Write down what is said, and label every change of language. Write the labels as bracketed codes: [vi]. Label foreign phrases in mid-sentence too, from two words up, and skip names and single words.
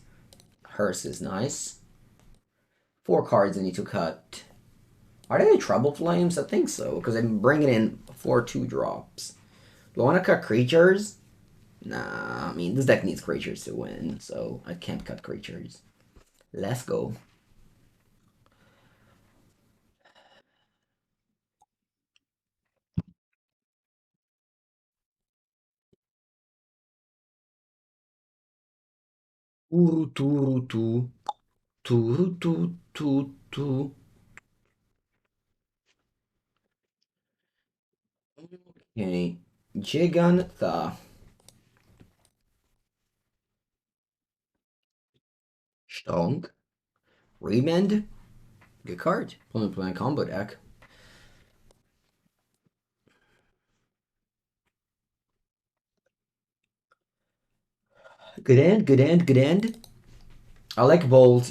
[en] Hearse is nice. 4 cards I need to cut. Are they Trouble Flames? I think so, because I'm bringing in 4 2-drops. Do I want to cut creatures? Nah, I mean, this deck needs creatures to win, so I can't cut creatures. Let's go. Turu turu tu. Turu tu tu tu. Okay. Jegantha. Stonk. Remand. Good card. Playing combo deck. Good end, good end, good end. I like bolts.